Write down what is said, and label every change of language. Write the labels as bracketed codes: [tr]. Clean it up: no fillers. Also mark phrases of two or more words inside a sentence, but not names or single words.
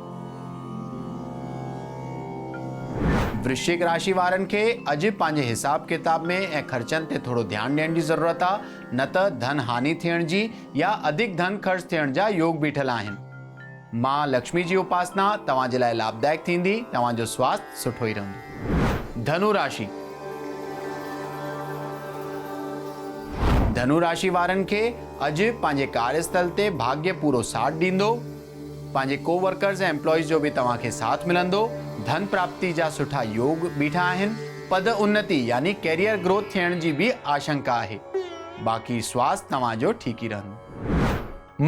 [sd] वृश्चिक राशि वारनि खे अॼु पंहिंजे हिसाब किताब में ऐं ख़र्चनि ते थोरो ध्यानु ॾियण जी ज़रूरत आहे, न त धन हानि थियण जी या अधिक धन ख़र्च थियण जा योग बीठल आहिनि। मां लक्ष्मी जी उपासना तव्हांजे लाइ लाभदायक थींदी। तव्हांजो स्वास्थ्य सुठो ई रहंदो। धनु राशि। धनु राशि वारनि खे अॼु पंहिंजे कार्यस्थल ते भाग्य पूरो साथ ॾींदो। पंहिंजे कोवर्कर्स ऐं एम्प्लॉइज़ जो बि तव्हांखे साथ मिलंदो। धन प्राप्ति जा सुठा योग बीठा आहिनि। पद उन्नति यानी [en] career growth [sd] थियण जी बि आशंका आहे। बाक़ी स्वास्थ्य तव्हांजो ठीक ई रहंदो।